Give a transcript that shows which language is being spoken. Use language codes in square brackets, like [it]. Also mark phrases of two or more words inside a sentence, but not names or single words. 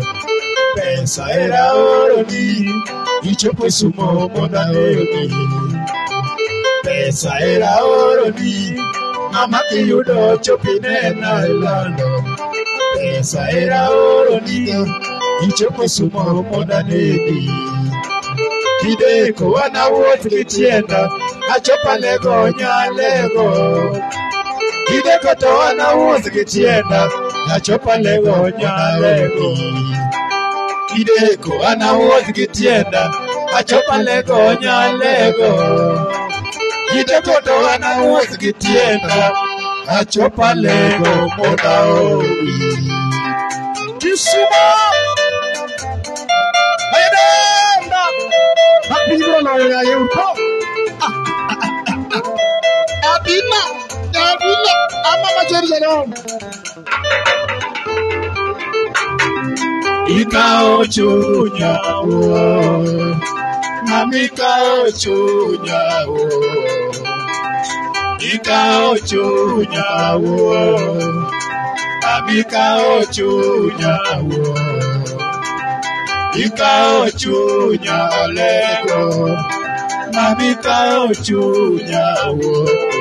[luo] Pesa era oroni, ichopo sumo moda nedi. Pesa era oroni, mama ki yudo chopine na lando. Pesa era oroni, ichopo sumo moda nedi. Kideko [sw] wana wote [luo] kitienda, achopa lego nyalego. Kideko to [sw] wana wote [luo] kitienda, achopa lego nyalego. Kideko [sw] wana wote [luo] kitienda, achopa lego nyalego. Kideko to [sw] wana wote [luo] kitienda, achopa lego moda obi. Kisima! Apigro na ya upo. Abina, ama majerero. Ikao chunya wo, namikao chunya wo. Ikao chunya wo, namikao chunya wo. Ikao chunya lego, mami kao chunya wo.